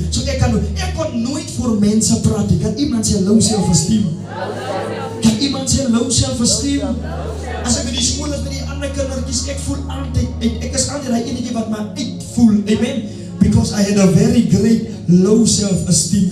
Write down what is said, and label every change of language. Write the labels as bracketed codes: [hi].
[af] So ek kon nooit voor mense praat. Kan iemand sê low self-esteem? Kan iemand sê low self-esteem? As ek in die skool is met die ander kindertjies, ek voel altyd, ek is altyd die enige wat my uitvoel, amen. [en] Because I had a very great low self-esteem.